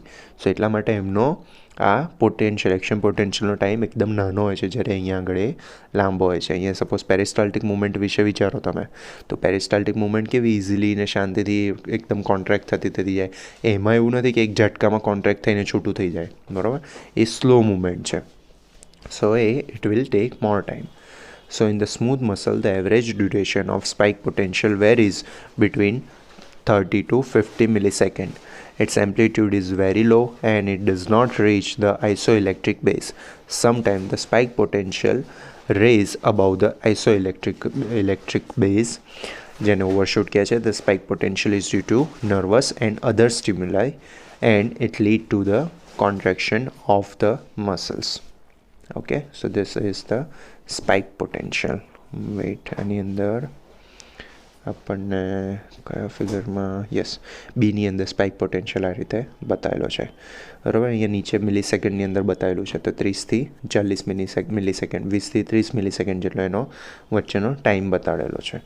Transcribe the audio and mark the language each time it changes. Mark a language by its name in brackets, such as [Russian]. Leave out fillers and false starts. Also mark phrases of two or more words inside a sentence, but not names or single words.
[Gujarati] સો એટલા માટે એમનો આ [English] action potentialનો [Gujarati] ટાઈમ એકદમ નાનો હોય છે, જ્યારે અહીંયા આગળ એ લાંબો હોય છે. અહીંયા સપોઝ [English] peristaltic movement [Gujarati] વિશે વિચારો તમે, તો [English] peristaltic movement [Gujarati] કેવી ઇઝીલી ને શાંતિથી એકદમ કોન્ટ્રાક્ટ થતી જાય. એમાં એવું નથી કે એક ઝટકામાં કોન્ટ્રાક્ટ થઈને છૂટું થઈ જાય, બરાબર? [English] એ slow movement છે. so it will take more time. So in the smooth muscle, the average duration of spike potential varies between 30 to 50 milliseconds. Its amplitude is very low and it does not reach the isoelectric base. Sometimes the spike potential raise above the isoelectric base. [Gujarati] જેને ઓવરશૂટ કહે છે. [English] The spike potential is due to nervous and other stimuli and it lead to the contraction of the muscles. Okay, so this is the spike potential. [Gujarati] વેઇટ, આની અંદર આપણને કયા ફિગરમાં, યસ, બીની અંદર [English] spike potential [Gujarati] આ રીતે બતાવેલો છે, બરાબર? અહીંયા નીચે મિલીસેકન્ડની અંદર બતાવેલું છે, તો 30 થી 40 મિલીસેકન્ડ, 20 થી 30 મિલીસેકન્ડ જેટલો એનો વચ્ચેનો ટાઈમ બતાડેલો છે.